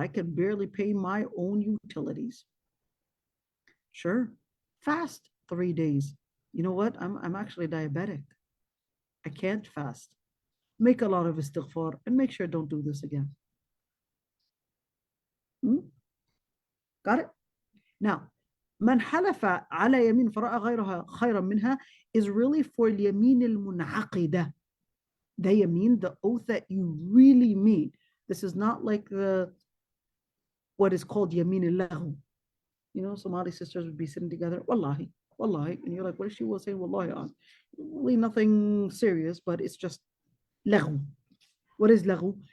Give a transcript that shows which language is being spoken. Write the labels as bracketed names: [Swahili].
[English] I can barely pay my own utilities. Sure. Fast 3 days. You know what? I'm actually diabetic. I can't fast. Make a lot of istighfar and make sure don't do this again. Got it? Now, [Arabic] من حلف على يمين فرأى غيرها خيرا منها [English] is really for [Arabic] اليمين المنعقدة. [English] The yamin, the oath that you really mean. This is not like what is called yamin al-lahu. You know, Somali sisters would be sitting together, wallahi, wallahi, and you're like, what is she will say wallahi on? Really nothing serious, but it's just lahu. What is lahu?